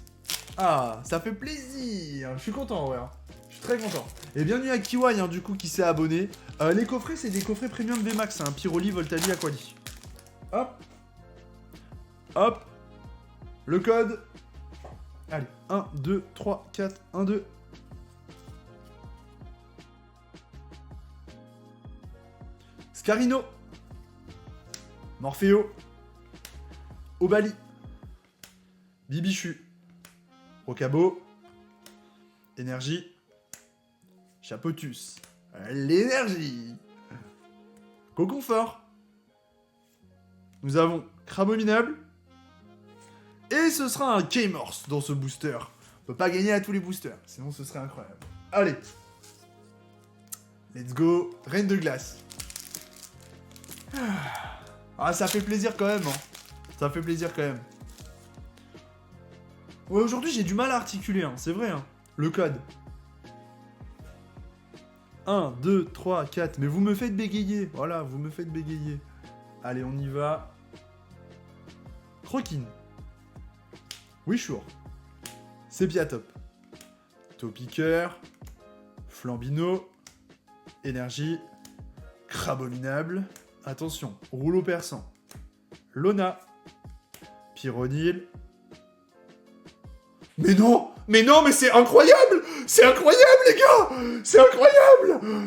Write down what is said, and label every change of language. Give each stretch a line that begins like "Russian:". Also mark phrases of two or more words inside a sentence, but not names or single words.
French: Ah, ça fait plaisir. Je suis content, ouais. Je suis très content. Et bienvenue à Kiwai, hein, du coup, qui s'est abonné. Les coffrets, c'est des coffrets premium VMAX. Hein. Pyroli, Voltali, Aquali. Hop. Le code. Allez, 1, 2, 3, 4, 1, 2. Scarino. Morpheo. Obali. Bibichu. Rocabo. Énergie. Chapotus. L'énergie. Coconfort. Nous avons Crabominable. Et ce sera un K-Morse dans ce booster. On peut pas gagner à tous les boosters, sinon ce serait incroyable. Allez.
English: Let's go.
French: Reine de glace. Ah, ça fait plaisir quand même. Hein. Ça fait plaisir quand même. Ouais, aujourd'hui j'ai du mal à articuler, hein. C'est vrai. Hein. Le code. 1, 2, 3, 4. Mais vous me faites bégayer. Voilà, vous me faites bégayer. Allez, on y va. Croquine. Wishour. Sépiatop. Topiqueur. Flambino. Énergie. Crabominable. Attention, rouleau perçant. Lona. Pyronil. Mais non, mais c'est incroyable. C'est incroyable, les gars. C'est incroyable.